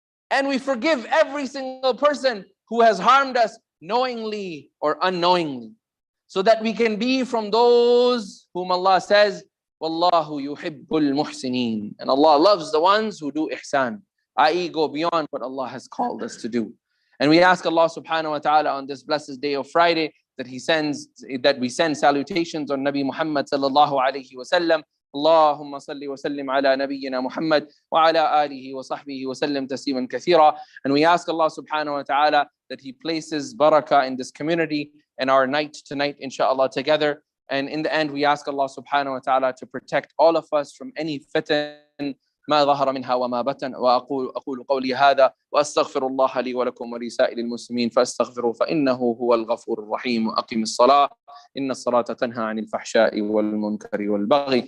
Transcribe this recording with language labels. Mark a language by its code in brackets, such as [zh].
[en] And we forgive every single person who has harmed us knowingly or unknowingly, so that we can be from those whom Allah says, [ar] Wallahu yuhibbul muhsineen. [en] And Allah loves the ones who do ihsan, i.e. go beyond what Allah has called us to do. And we ask Allah subhanahu wa ta'ala on this blessed day of Friday that we send salutations on Nabi Muhammad sallallahu alayhi wa sallam. [ar] اللهم صل وسلم على نبينا محمد وعلى آله وصحبه وسلم تسليما كثيرا. [en] And we ask Allah subhanahu wa ta'ala that He places barakah in this community and our night tonight, inshallah, together. And in the end, we ask Allah subhanahu wa ta'ala to protect all of us from any fitan [ar] ما ظهر منها وما بطن. وأقول قولي هذا وأستغفر الله لي ولكم ولسائر المسلمين فاستغفروه فإنه هو الغفور الرحيم. وأقم الصلاة إن الصلاة تنهى عن الفحشاء والمنكر والبغي.